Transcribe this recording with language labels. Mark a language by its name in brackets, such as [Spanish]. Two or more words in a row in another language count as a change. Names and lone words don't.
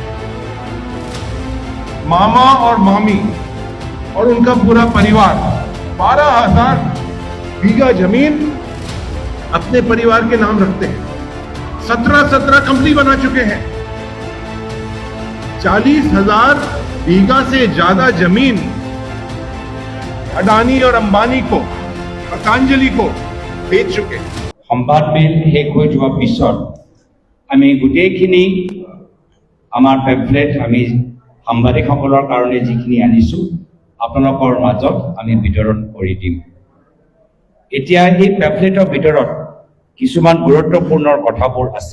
[Hindi] मामा और मामी और उनका पूरा परिवार 12,000 बीघा जमीन अपने परिवार के नाम रखते हैं। 17 कंपनी बना चुके हैं। 40,000 बीघा से ज्यादा जमीन अडानी और अंबानी को, पतंजलि को बेच चुके हैं। [Assamese] সংবাদ বিল শেষ হো जोৱাৰ পিছত আমি গোটেইখিনি আমাৰ পেম্পলেট আমি সাংবাদিকসকলৰ কাৰণে যিখিনি আনিছো আপোনালোকৰ মাজত আমি বিতৰণ কৰি দিম। এতিয়া এই পেম্পলেটৰ ভিতৰত কিছুমান গুৰুত্বপূৰ্ণ কথাবোৰ আছে।